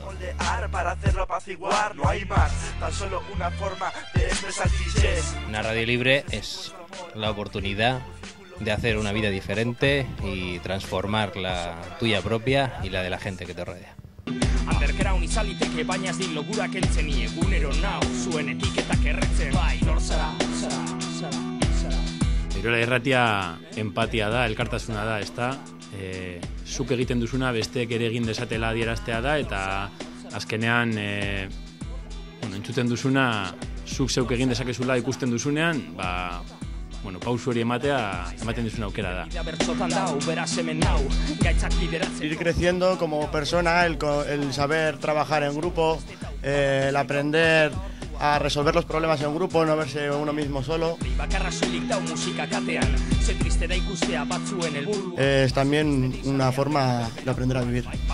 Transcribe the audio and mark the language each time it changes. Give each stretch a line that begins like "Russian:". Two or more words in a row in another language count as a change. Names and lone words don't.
Spanish: Para hacerlo apaciguar, no hay más, tan solo una forma de expresar clichés. Una radio libre es la oportunidad de hacer una vida diferente y transformar la tuya propia y la de la gente que te rodea.
Basque: Underground izaliteke baina ez din logura kentzen egunero nau zuen etiketak erretzen bai nor zara. Irola Irratia empatia da, elkartasuna da, ezta? Zuk egiten duzuna besteek ere egin desatela adieraztea da eta azkenean entzuten duzuna zuk zeuk egin dezakezula ikusten duzunean, pausu hori ematen duzuna aukera da.
Spanish: Ir creciendo como persona, el saber trabajar en grupo, el aprender a resolver los problemas en grupo, no verse uno mismo solo. Es también una forma de aprender a vivir.